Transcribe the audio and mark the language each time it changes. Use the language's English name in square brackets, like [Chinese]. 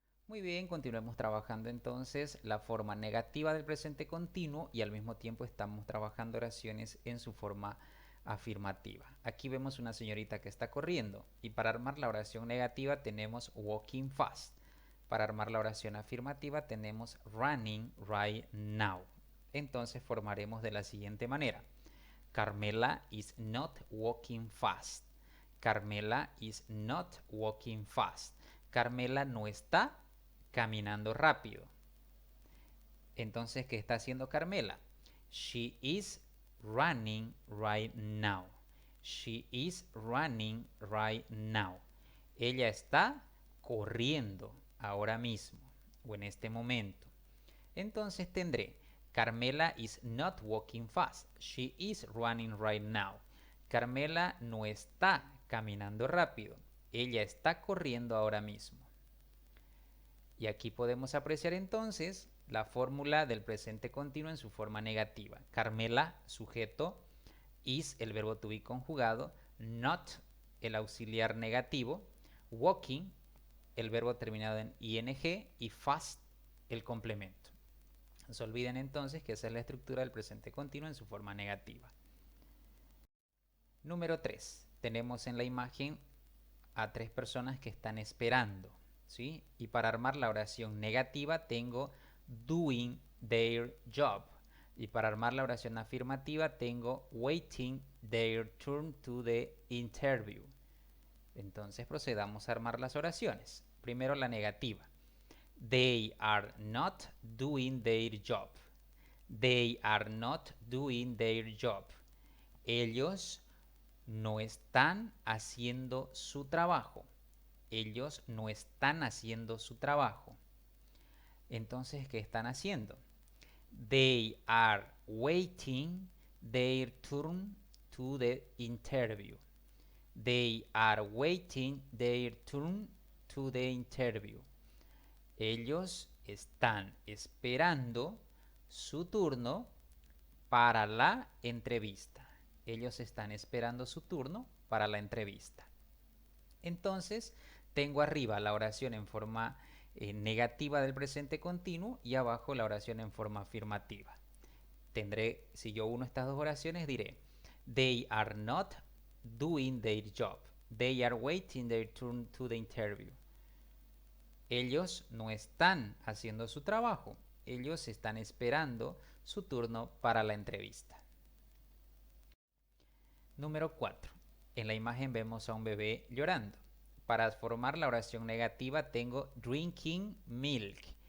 [Spanish] Muy bien, continuemos trabajando entonces la forma negativa del presente continuo y al mismo tiempo estamos trabajando oraciones en su forma afirmativa. Aquí vemos una señorita que está corriendo y para armar la oración negativa tenemos [English] walking fast. [Spanish] Para armar la oración afirmativa tenemos [English] running right now. [Spanish] Entonces formaremos de la siguiente manera. [English] Carmela is not walking fast. Carmela is not walking fast. [Spanish] Carmela no está caminando rápido. Entonces, ¿qué está haciendo Carmela? [English] She is running right now. She is running right now. [Spanish] Ella está corriendo ahora mismo o en este momento. Entonces tendré [English] Carmela is not walking fast. She is running right now. [Spanish] Carmela no está caminando rápido. Ella está corriendo ahora mismo. Y aquí podemos apreciar entonces la fórmula del presente continuo en su forma negativa. Carmela, sujeto, is, el verbo to be conjugado, not, el auxiliar negativo, walking, el verbo terminado en ing, y fast, el complemento. No se olviden entonces que esa es la estructura del presente continuo en su forma negativa. Número 3. Tenemos en la imagen a 3 personas que están esperando, ¿sí? Y para armar la oración negativa tengo [English] doing their job. [Spanish] Y para armar la oración afirmativa tengo [English] waiting their turn to the interview. [Spanish] Entonces procedamos a armar las oraciones. Primero la negativa. [English] They are not doing their job. They are not doing their job. [Spanish] Ellos no están haciendo su trabajo. Ellos no están haciendo su trabajo. Entonces, ¿qué están haciendo? [English] They are waiting their turn to the interview. They are waiting their turn to the interview. [Spanish] Ellos están esperando su turno para la entrevista. Ellos están esperando su turno para la entrevista. Entonces, tengo arriba la oración en forma negativa del presente continuo y abajo la oración en forma afirmativa. Tendré, si yo uno estas dos oraciones, diré, [English] they are not doing their job. They are waiting their turn to the interview. [Spanish] Ellos no están haciendo su trabajo. Ellos están esperando su turno para la entrevista. Número 4. En la imagen vemos a un bebé llorando. Para formar la oración negativa tengo [English] drinking milk.